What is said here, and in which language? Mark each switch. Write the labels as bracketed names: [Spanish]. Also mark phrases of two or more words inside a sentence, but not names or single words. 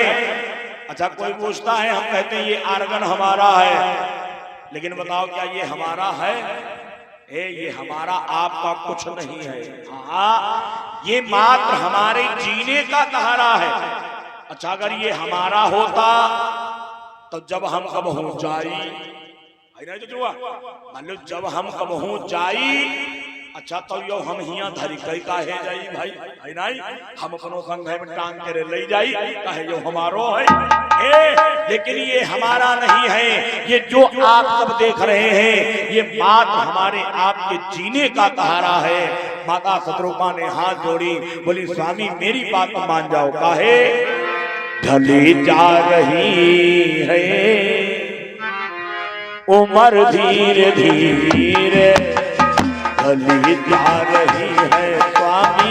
[Hindi] अच्छा कोई पूछता है, हम कहते हैं ये आर्गन हमारा है, लेकिन बताओ क्या ये हमारा है? ये हमारा आपका कुछ नहीं है। हाँ, ये मात्र हमारे जीने का सहारा है। अच्छा अगर ये हमारा होता तो [Bundeli] जब हम कब हो जाई, मान लो जब हम कब हो जाई, अच्छा तो यो हम हिया धरी कई काहे जाई भाई, है नहीं हम अपनो संग में टांग के ले जाई काहे यो हमारो है। [Hindi] लेकिन ये हमारा नहीं है, ये जो आप सब देख रहे हैं ये मात्र हमारे आपके जीने का सहारा है। माता शतरूपा ने हाथ जोड़ी, बोली स्वामी मेरी बात मान जाओ, काहे ढली जा रही है उम्र धीरे धीरे, ढली जा रही है स्वामी